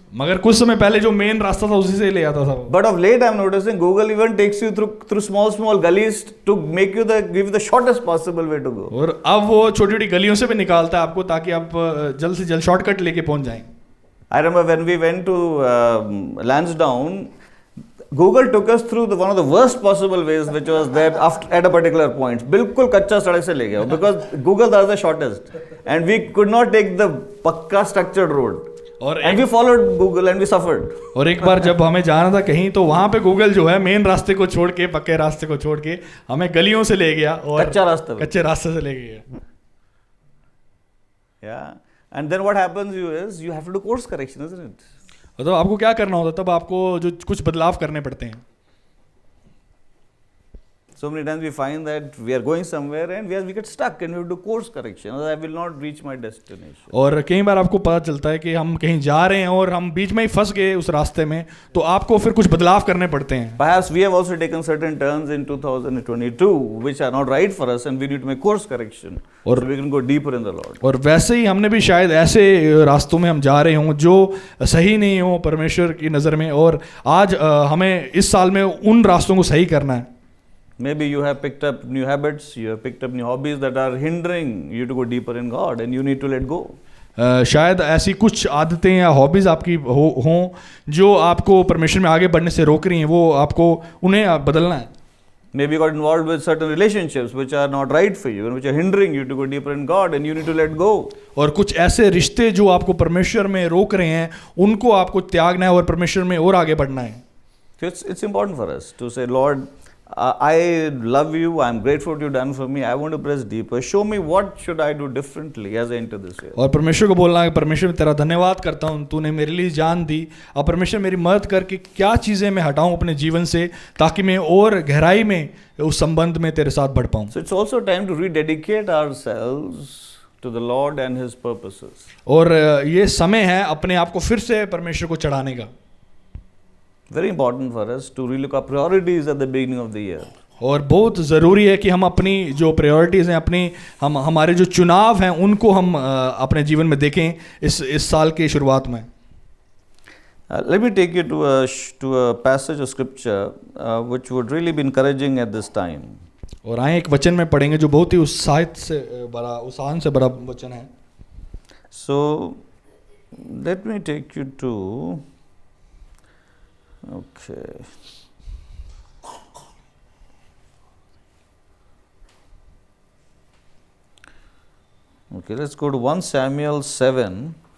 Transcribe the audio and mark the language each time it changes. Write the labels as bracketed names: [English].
[Hindi] मगर कुछ समय पहले जो मेन रास्ता था उसी से ले जाता था। [English] But of late, I'm noticing Google even takes you through small gullies to make you give you the shortest possible way to go. [Hindi] और अब वो छोटी-छोटी गलियों से भी निकालता है आपको ताकि आप जल्द से जल्द शॉर्टकट लेके पहुंच जाएं। [English] I remember when we went to Lansdowne, Google took us through one of the worst possible ways, which was there at a particular point. [Hindi] बिल्कुल कच्चा सड़क से ले गया, [English] because Google was the shortest, and we could not take the pucca structured road. And we followed Google and we suffered. [Hindi] और एक बार जब हमें जाना था कहीं, तो वहाँ पे गूगल जो है मेन रास्ते को छोड़ के, पक्के रास्ते को छोड़ के हमें गलियों से ले गया और कच्चे रास्ते से ले गया। [English] Yeah, and then what happens is you have to do course correction, isn't it? [Hindi] तो आपको क्या करना होता है? तब आपको जो कुछ बदलाव करने पड़ते हैं. [English] So many times we find that we are going somewhere and we get stuck and we have to do course correction. Otherwise I will not reach my destination. [Hindi] और कई बार आपको पता चलता है कि हम कहीं जा रहे हैं और हम बीच में ही फंस गए उस रास्ते में, तो आपको फिर कुछ बदलाव करने पड़ते हैं. [English] Perhaps we have also taken certain turns in 2022 which are not right for us and we need to make course correction. [Hindi] और [English] so we can go deeper in the Lord. [Hindi] और वैसे ही हमने भी शायद ऐसे रास्तों में हम जा रहे हों जो सही नहीं हो परमेश्वर की नज़र में, और आज हमें इस साल में उन रास्तों को सही करना है. [English] Maybe you have picked up new habits, you have picked up new hobbies that are hindering you to go deeper in God and you need to let go. [Hindi] शायद ऐसी कुछ आदतें या हॉबीज़ आपकी हों जो आपको परमेश्वर में आगे बढ़ने से रोक रही हैं, वो आपको उन्हें बदलना है. [English] Maybe you got involved with certain relationships which are not right for you and which are hindering you to go deeper in God and you need to let go. [Hindi] और कुछ ऐसे रिश्ते जो आपको परमेश्वर में रोक रहे हैं उनको आपको त्यागना है और परमेश्वर में और आगे बढ़ना है. [English] So it's important for us to say, Lord, I love you, I am grateful what you've done for me, I want to press deeper, show me what should I do differently as I enter this year. [Hindi] और परमेश्वर को बोलना है, परमेश्वर तेरा धन्यवाद करता हूँ, तूने मेरे लिए जान दी, और परमेश्वर मेरी मदद करके क्या चीज़ें मैं हटाऊँ अपने जीवन से ताकि मैं और गहराई में उस संबंध में तेरे साथ बढ़ पाऊँ. [English] So it's also time to rededicate ourselves to the Lord and His purposes. [Hindi] और ये समय है अपने आप को फिर से परमेश्वर को चढ़ाने का. [English] Very important for us to relook our priorities at the beginning of the year. [Hindi] और बहुत ज़रूरी है कि हम अपनी जो प्रायोरिटीज़ हैं, हमारे जो चुनाव हैं उनको हम अपने जीवन में देखें इस साल की शुरुआत में. [English] Let me take you to a passage of scripture which would really be encouraging at this time. [Hindi] और आए एक वचन में पढ़ेंगे जो बहुत ही उत्साह से बड़ा वचन है. [English] So let me take you to Okay. Okay, let's go to 1 Samuel 7.